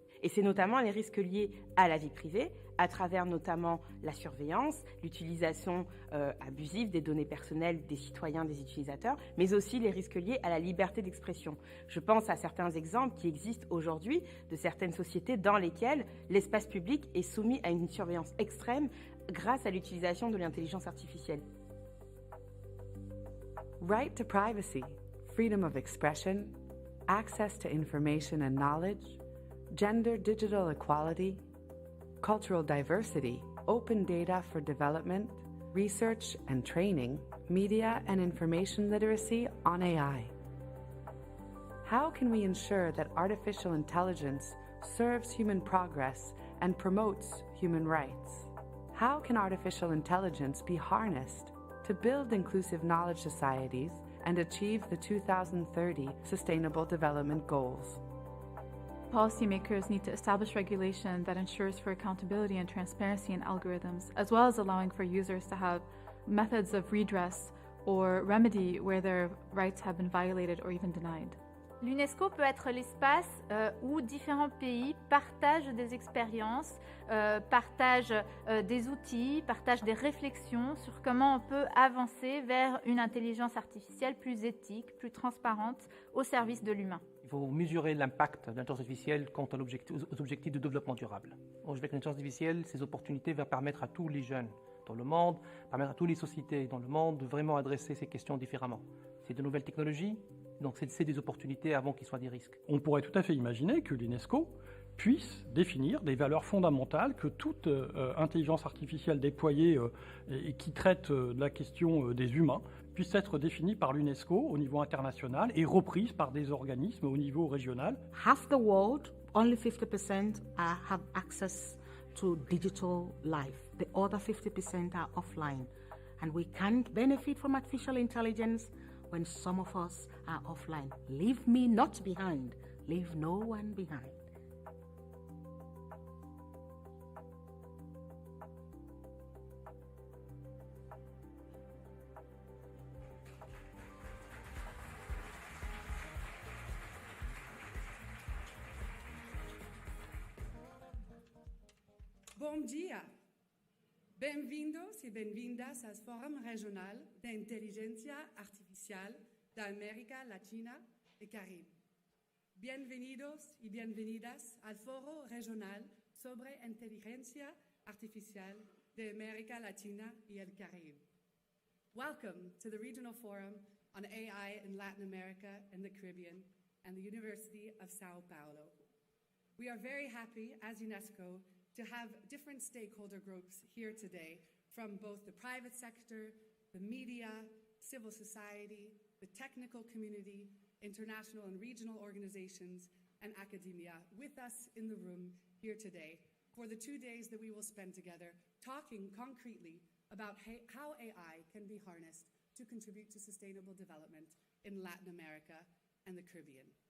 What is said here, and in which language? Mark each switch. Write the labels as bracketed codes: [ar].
[fr] Et c'est notamment les risques liés à la vie privée, à travers notamment la surveillance, l'utilisation abusive des données personnelles des citoyens, des utilisateurs, mais aussi les risques liés à la liberté d'expression. Je pense à certains exemples qui existent aujourd'hui de certaines sociétés dans lesquelles l'espace public est soumis à une surveillance extrême grâce à l'utilisation de l'intelligence artificielle. [en] Right to privacy, freedom of expression, access to information and knowledge, gender digital equality, cultural diversity, open data for development, research and training, media and information literacy on AI. How can we ensure that artificial intelligence serves human progress and promotes human rights? How can artificial intelligence be harnessed to build inclusive knowledge societies and achieve the 2030 Sustainable Development Goals. Policymakers need to establish regulation that ensures for accountability and transparency in algorithms, as well as allowing for users to have methods of redress or remedy where their rights have been violated or even denied. [fr] L'UNESCO peut être l'espace où différents pays partagent des expériences, partagent des outils, partagent des réflexions sur comment on peut avancer vers une intelligence artificielle plus éthique, plus transparente, au service de l'humain. Il faut mesurer l'impact de l'intelligence artificielle quant aux objectifs de développement durable. Avec l'intelligence artificielle, ces opportunités vont permettre à tous les jeunes dans le monde, permettre à toutes les sociétés dans le monde de vraiment adresser ces questions différemment. C'est de nouvelles technologies, donc c'est des opportunités avant qu'ils soient des risques. On pourrait tout à fait imaginer que l'UNESCO puisse définir des valeurs fondamentales que toute intelligence artificielle déployée et qui traite de la question des humains puisse être définie par l'UNESCO au niveau international et reprise par des organismes au niveau régional. [en] Half the world, only 50% have access to digital life. The other 50% are offline. And we can't benefit from artificial intelligence when some of us are offline. Leave me not behind. Leave no one behind. [pt] Bom dia! Bem-vindos e bem-vindas ao Fórum Regional de Inteligência Artificial da América Latina e Caribe. [es] Bienvenidos y bienvenidas al Foro Regional sobre Inteligencia Artificial de América Latina y el Caribe. [en] Welcome to the Regional Forum on AI in Latin America and the Caribbean and the University of Sao Paulo. We are very happy as UNESCO to have different stakeholder groups here today from both the private sector, the media, civil society, the technical community, international and regional organizations, and academia with us in the room here today for the 2 days that we will spend together talking concretely about how AI can be harnessed to contribute to sustainable development in Latin America and the Caribbean.